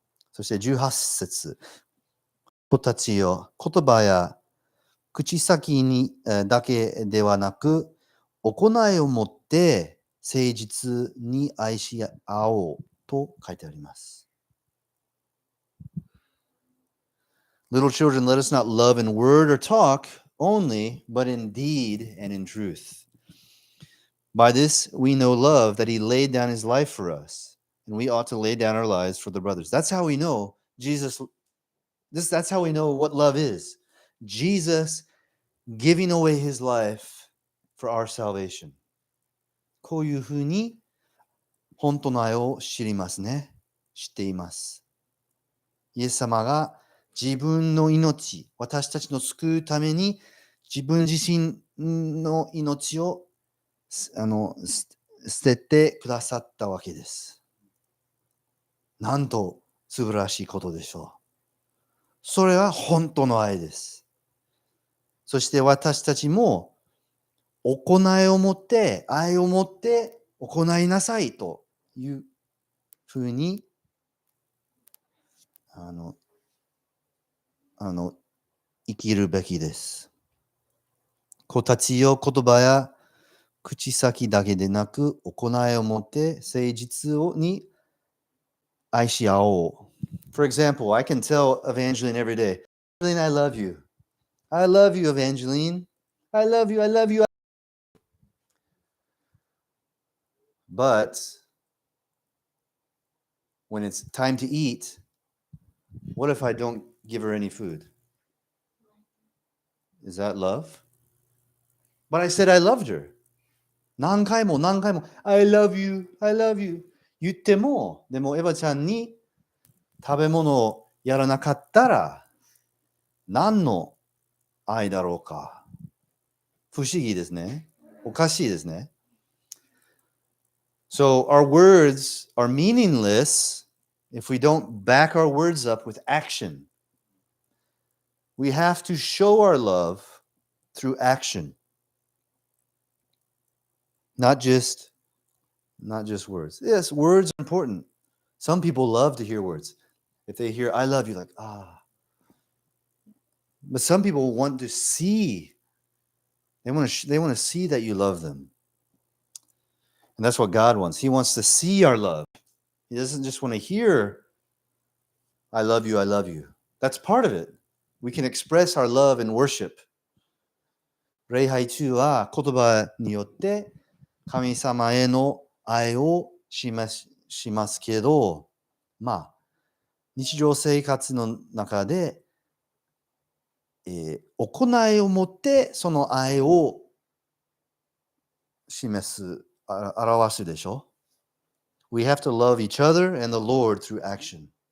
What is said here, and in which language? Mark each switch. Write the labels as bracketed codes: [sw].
[ja] そして18節。子たちよ、言葉や口先にだけではなく、行いをもって誠実に愛し合おうと書いてあります。 [en] Little children, let us not love in word or talk only, but in deed and in truth. By this we know love, that he laid down his life for us, and we ought to lay down our lives for the brothers. That's how we know that's how we know what love is. Jesus giving away his life for our salvation. [ja] こういうふうに本当の愛を知りますね。知っています。イエス様が自分の命、私たちの救うために自分自身の命を捨ててくださったわけです。なんと素晴らしいことでしょう。それは本当の愛です。そして私たちも行いをもって、愛をもって行いなさいというふうに生きるべきです。子たちよ、言葉や口先だけでなく、行いをもって誠実に愛し合おう。 [en] For example, I can tell Evangeline every day, Evangeline, I love you. I love you, Evangeline. I love you, I love you. But when it's time to eat, what if I don't give her any food? Is that love? But I said I loved her. [ja] 何回も [en] I love you, I love you [ja] 言っても、でもエヴァちゃんに食べ物をやらなかったら何の愛だろうか。不思議ですね。おかしいですね。 [en] So our words are meaningless if we don't back our words up with action. We have to show our love through action. Not just words. Yes, words are important. Some people love to hear words. If they hear I love you, like, ah. But some people want to see. They want to see that you love them. And that's what God wants. He wants to see our love. He doesn't just want to hear I love you, I love you. That's part of it. We can express our love in worship. [ja] 礼拝中は言葉によって神様への愛を示しますけど、日常生活の中で、行いをもってその愛を表すでしょ。 [en] We have to love each other and the Lord through action.